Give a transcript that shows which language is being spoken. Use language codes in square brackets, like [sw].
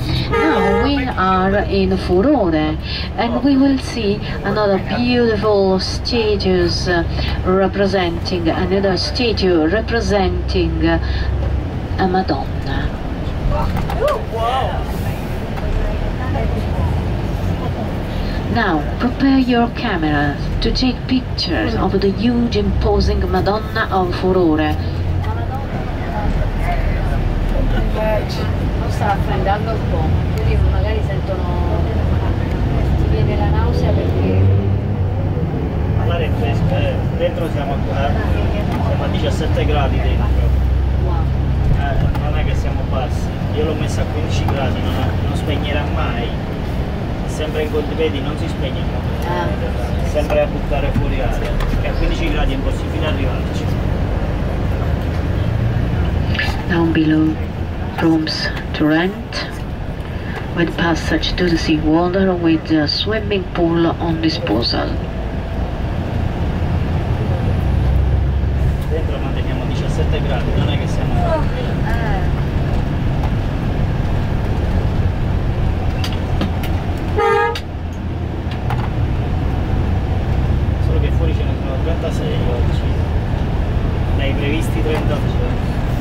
[en] Now we are in Furore and we will see another beautiful statues representing, another statue representing a Madonna. Now, prepare your cameras to take pictures of the huge imposing Madonna of Furore. [it] Non sta raffreddando un po', quindi magari sentono, ti viene la nausea perché... L'aria è fresca, dentro siamo a 17 gradi dentro. Non è che siamo bassi, io l'ho messa a 15 gradi, non spegnerà mai, è sempre in conto, vedi, non si spegne il motore, sempre a buttare fuori aria, perché a 15 gradi è impossibile arrivarci. [en] Down below, rooms to rent, with passage to the seawater with a swimming pool on disposal. [it] Dentro manteniamo 17 gradi, non è che siamo... Solo che fuori ce ne sono 36 oggi, dai previsti 32.